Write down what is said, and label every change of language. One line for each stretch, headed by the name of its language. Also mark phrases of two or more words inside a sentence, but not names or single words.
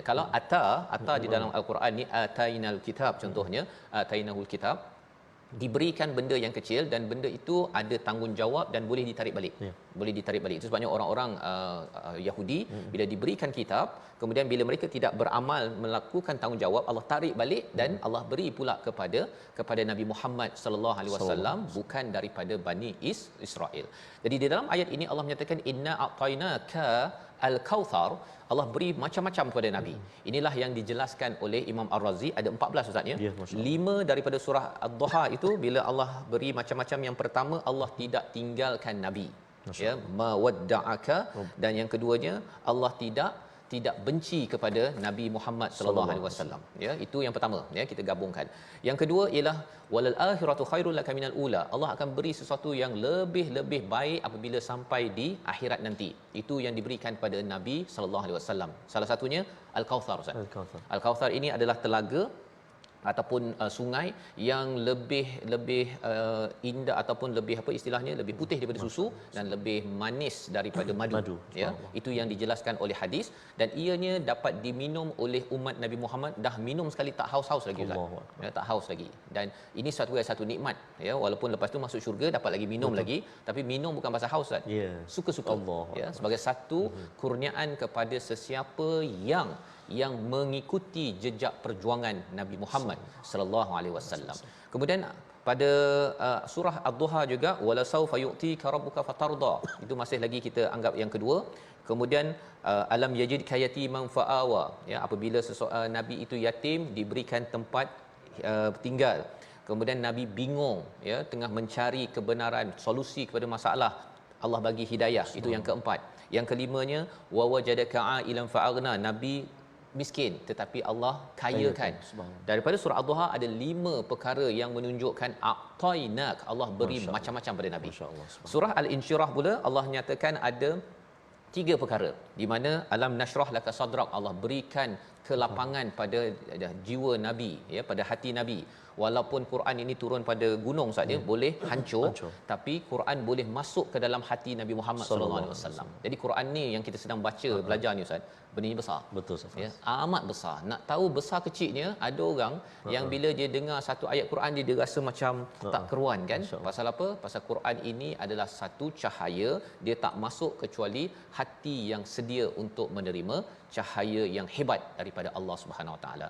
Malay: Kalau ata di dalam al-Quran ni
Arabic: آتينا الكتاب,
Malay: contohnya
Arabic: آتيناه الكتاب,
Malay: diberikan benda yang kecil dan benda itu ada tanggungjawab dan boleh ditarik balik. Boleh ditarik balik. Itu sebabnya orang-orang Yahudi bila diberikan kitab, kemudian bila mereka tidak beramal melakukan tanggungjawab, Allah tarik balik dan Allah beri pula kepada Nabi Muhammad
Arabic: صلى الله عليه وسلم,
Malay: bukan daripada Bani Israel. Jadi di dalam ayat ini Allah menyatakan
Arabic: إنا أعطيناك الكوثر,
Malay: Allah beri macam-macam kepada Nabi. Inilah yang dijelaskan oleh Imam Ar-Razi, ada 14 ustaz ya. 5 daripada surah Ad-Duha itu bila Allah beri macam-macam, yang pertama Allah tidak tinggalkan Nabi. Ya, mawadda'aka, dan yang keduanya Allah tidak benci kepada Nabi Muhammad sallallahu alaihi wasallam. Ya, itu yang pertama ya, kita gabungkan. Yang kedua ialah
Arabic: وللآخرة خير لك من الأولى.
Malay: Allah akan beri sesuatu yang lebih baik apabila sampai di akhirat nanti. Itu yang diberikan pada Nabi
Arabic: صلى الله عليه وسلم.
Malay: Salah satunya al-Kautsar Ustaz. Al-Kautsar ini adalah telaga ataupun sungai yang lebih indah ataupun lebih apa istilahnya, lebih putih daripada susu dan lebih manis daripada madu. Ya, itu yang dijelaskan oleh hadis, dan ianya dapat diminum oleh umat Nabi Muhammad. Dah minum sekali tak haus-haus lagi Ustaz. Ya, tak haus lagi. Dan ini satu nikmat ya, walaupun lepas tu masuk syurga dapat lagi minum lagi, tapi minum bukan pasal haus Ustaz. Suka-suka Allah ya, sebagai satu kurniaan kepada sesiapa yang mengikuti jejak perjuangan Nabi Muhammad
Arabic: صلى الله عليه وسلم.
Malay: Kemudian pada surah Ad-Duha juga
Arabic: ولسوف يعطيك ربك فترضى.
Malay: Itu masih lagi kita anggap yang kedua.
Arabic: Kemudian ألم يجدك يتيما فآوى,
Malay: ya, apabila Nabi itu yatim diberikan tempat tinggal. Kemudian Nabi bingung ya, tengah mencari kebenaran, solusi kepada masalah, Allah bagi hidayah. Itu yang keempat. Yang kelimanya
Arabic: ووجدك عائلا فأغنى,
Malay: Nabi miskin tetapi Allah kayakan. Daripada surah Ad-Duha ada 5 perkara yang menunjukkan a'tainak, Allah beri macam-macam pada Nabi. Surah Al-Insyirah pula Allah nyatakan ada 3 perkara di mana
Arabic: ألم نشرح لك صدرك,
Malay: Allah berikan kelapangan pada jiwa Nabi ya, pada hati Nabi. Walaupun Quran ini turun pada gunung saja boleh hancur, tapi Quran boleh masuk ke dalam hati Nabi Muhammad
Arabic: صلى الله عليه وسلم.
Malay: Jadi Quran ni yang kita sedang baca belajar ni Ustaz, benda besar. Betul Ustaz. Ya, amat besar. Nak tahu besar kecilnya, ada orang yang bila dia dengar satu ayat Quran dia rasa macam tak keruan kan? Pasal apa? Pasal Quran ini adalah satu cahaya, dia tak masuk kecuali hati yang sedia untuk menerima cahaya yang hebat daripada Allah
Arabic: سبحانه وتعالى.